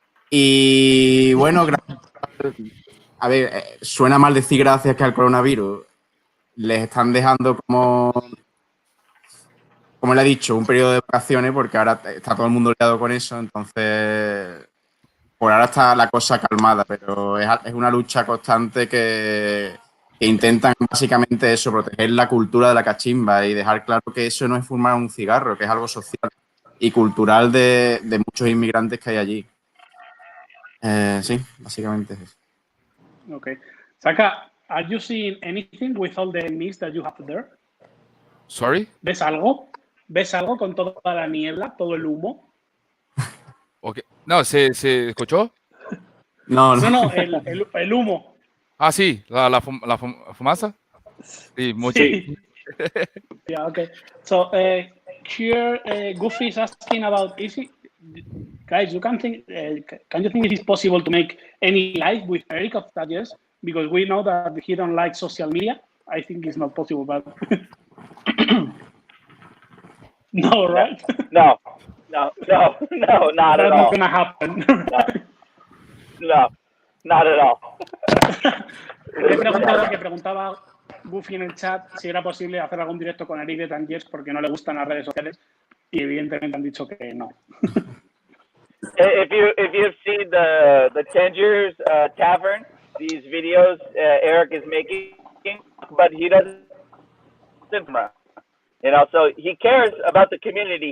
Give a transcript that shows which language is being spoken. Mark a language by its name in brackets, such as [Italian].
[Spanish] Y bueno, a ver, suena mal decir gracias que al coronavirus les están dejando como le he dicho, un periodo de vacaciones porque ahora está todo el mundo liado con eso, entonces por ahora está la cosa calmada, pero es una lucha constante que intentan básicamente eso, proteger la cultura de la cachimba y dejar claro que eso no es fumar un cigarro, que es algo social y cultural de muchos inmigrantes que hay allí. Sí, básicamente es eso. [English] Okay. Saka, are you seeing anything with all the mist that you have there? Sorry? [Spanish] ¿Ves algo? ¿Ves algo con toda la niebla, todo el humo? Okay. No, ¿se escuchó? No, el humo. Ah, sí, la fumaza. Sí, mucho. [English] Sí. Yeah, okay. So here, Goofy is asking about, guys, you can think, can you think it is possible to make any live with Eric of that? Yes, because we know that he don't like social media. I think it's not possible, but no, right? No, not That's at all. not gonna happen. No, not at all. [Spanish] Le preguntaba Goofy en el chat si era posible hacer algún directo con Eric de Tangiers porque no le gustan las redes sociales y evidentemente han dicho que no. [English] If you've seen the Tangiers Tavern, these videos Eric is making, but he doesn't, you know, so he cares about the community.